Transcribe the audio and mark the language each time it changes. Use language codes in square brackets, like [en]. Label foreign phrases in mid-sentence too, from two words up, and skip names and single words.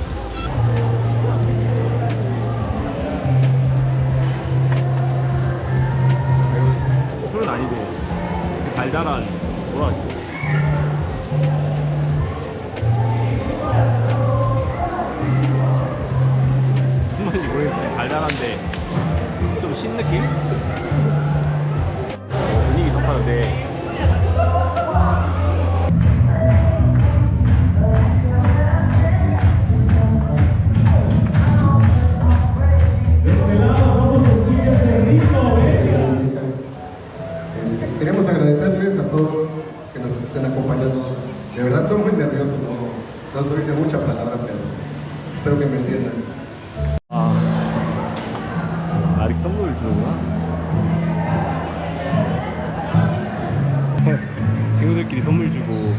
[ko] 술은 아닌데 달달한 뭐라 하지? 무슨 말인지 모르겠어요. 달달한데 좀 신느낌? 분위기 좋다는데 [es] Queremos agradecerles a todos que nos estén acompañando. De verdad estoy muy nervioso, no soy de mucha palabra, pero espero que me entiendan. [ko] 아직 선물을 주는구나. 친구들끼리 선물 주고.